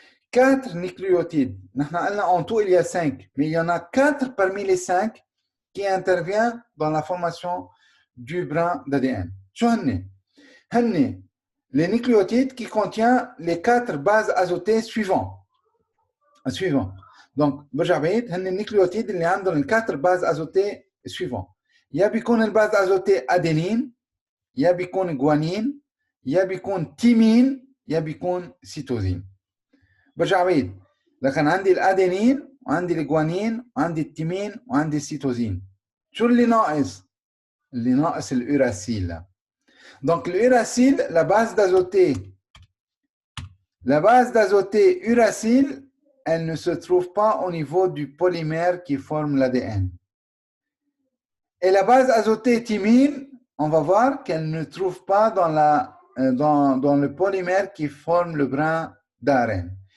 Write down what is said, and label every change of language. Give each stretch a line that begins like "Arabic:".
French: 4 nucléotides. En tout, il y a 5, mais il y en a 4 parmi les 5 qui interviennent dans la formation du brin d'ADN. Les nucléotides qui contiennent les 4 bases azotées suivantes. Donc, les nucléotides
Arabic: اللي عندهم
French: les 4 bases azotées suivantes.
Arabic: يا بيكون الباز azotée adénine, يا بيكون guanine, يا بيكون thymine, يا بيكون cytosine. برجع بعيد. لكن عندي الادينين وعندي الجوانين وعندي التيمين وعندي السيتوزين. شو اللي ناقص؟ اللي ناقص الأوراسيل.
French: Donc l'uracile, la base d'azotée uracile, elle ne se trouve pas au niveau du polymère qui forme l'ADN. Et la base azotée thymine, on va voir qu'elle ne trouve pas dans le polymère qui forme le brin d'ARN.